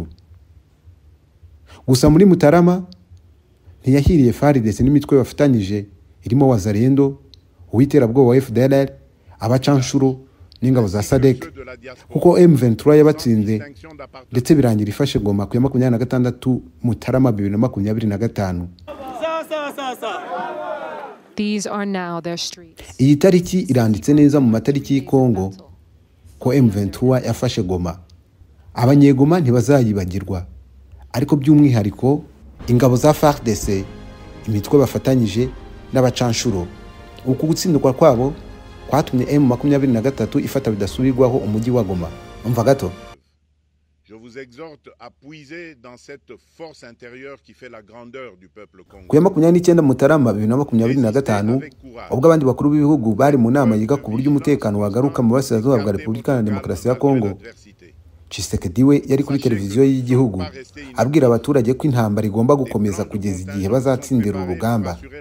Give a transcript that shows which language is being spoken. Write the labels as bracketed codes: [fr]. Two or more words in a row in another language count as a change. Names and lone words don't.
[rw] Gusa muri Mutarama ntiyahiriye FARDC n'imitwe bafatanyije irimo Wazalendo, uwiterabwoba wa FDLR, abacanshuro n'ingabo za SADC, kuko M23 yabatsinze ndetse birangira ifashe Goma ku ya 26 Mutarama 2025. [en] These are now their streets. [rw] Iyi tariki iranditse neza mu matariki y'Kongo, ko M23 yafashe Goma. Abanyegoma ntibazayibagirwa, ariko by'umwihariko ingabo za FARDC, imitwe bafatanyije n'abacanshuro. Uku gutsindwa kwabo kwatumye M23 ifata bidasubirwaho umujyi wa Goma. Umva gato. [fr] Je vous exhorte à puiser dans cette force intérieure qui fait la grandeur du peuple congolais. [rw] Ku ya 29 Mutarama 2025 ubwo abandi bakuru b'ibihugu bari mu nama yiga ku buryo umutekano wagaruka mu burasirazuba bwa Repubulika ya Demokarasi ya Kongo, Tshisekedi we yari kuri televiziyo y'igihugu abwira abaturage ko intambara igomba gukomeza kugeza igihe bazatsindira urugamba.